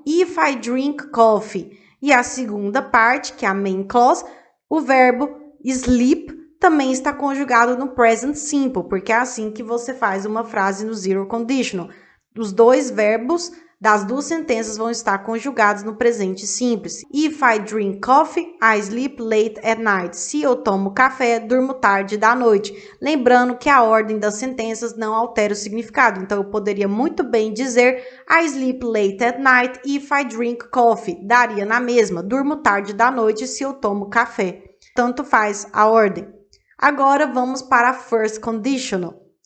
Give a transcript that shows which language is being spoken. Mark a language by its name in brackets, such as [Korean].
[English] If I drink coffee. [Portuguese] E a segunda parte, que é a main clause, o verbo sleep também está conjugado no present simple, porque é assim que você faz uma frase no zero conditional. Os dois verbos das duas sentenças vão estar conjugados no presente simples. [English] If I drink coffee, I sleep late at night. [Portuguese] Se eu tomo café, durmo tarde da noite. Lembrando que a ordem das sentenças não altera o significado. Então, eu poderia muito bem dizer [English] I sleep late at night if I drink coffee. [Portuguese] Daria na mesma. Durmo tarde da noite se eu tomo café. Tanto faz a ordem. Agora, vamos para a first conditional.